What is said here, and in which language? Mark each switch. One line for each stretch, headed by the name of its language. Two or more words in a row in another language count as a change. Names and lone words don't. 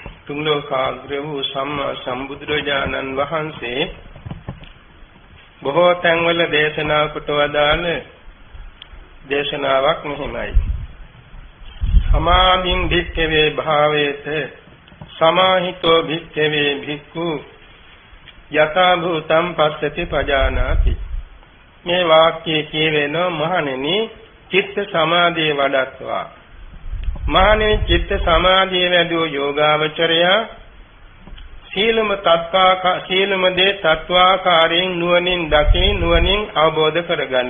Sinhala: තුන්ලෝකාග්‍ර වූ සම්මා සම්බුදුරජාණන් වහන්සේ බොහෝ තැන්වල දේශනා කොට වදාළ දේශනාවක් මෙහිමයි.
Pali: සමාධින් භික්ඛවේ භාවේත සමාහිතෝ භික්ඛවේ භික්ඛු යථා භූතං පස්සති පජානාති.
Sinhala: මේ වාක්‍යයේ කියවෙන මහණෙනි චිත්ත සමාධිය වඩත්වා. මහණෙනි චිත්ත සමාධිය වැඩෝ යෝගාවචරයා සීලම දේ තත්වාකාරයෙන් නුවණින් දකි නුවණින් අවබෝධ කරගනි.